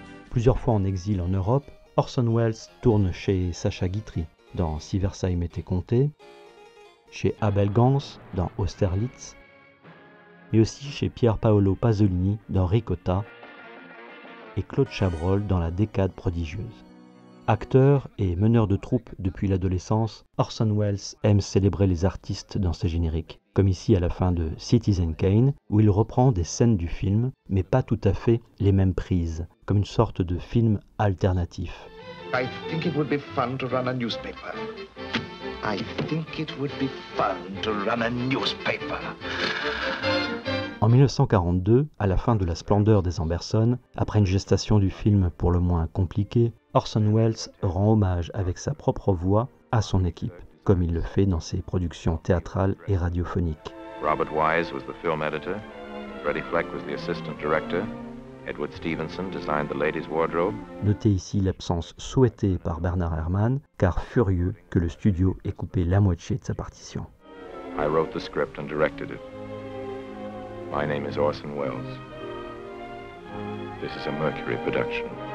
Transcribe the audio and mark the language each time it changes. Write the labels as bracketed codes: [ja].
[fr] Plusieurs fois en exil en Europe, Orson Welles tourne chez Sacha Guitry dans Si Versailles m'était compté, chez Abel Gance dans Austerlitz, mais aussi chez Pier Paolo Pasolini dans Ricotta et Claude Chabrol dans La Décade prodigieuse. Acteur et meneur de troupe depuis l'adolescence, Orson Welles aime célébrer les artistes dans ses génériques, comme ici à la fin de Citizen Kane, où il reprend des scènes du film, mais pas tout à fait les mêmes prises, comme une sorte de film alternatif. [en] I think it would be fun to run a newspaper. I think it would be fun to run a newspaper. [fr] En 1942, à la fin de la splendeur des Amberson, après une gestation du film pour le moins compliquée, Orson Welles rend hommage avec sa propre voix à son équipe, comme il le fait dans ses productions théâtrales et radiophoniques. [en] Robert Wise was the film editor, Freddie Fleck was the assistant director, Edward Stevenson designed the ladies' wardrobe. [fr] Notez ici l'absence souhaitée par Bernard Herrmann, car furieux que le studio ait coupé la moitié de sa partition. [en] I wrote the script and directed it. My name is Orson Welles. This is a Mercury production.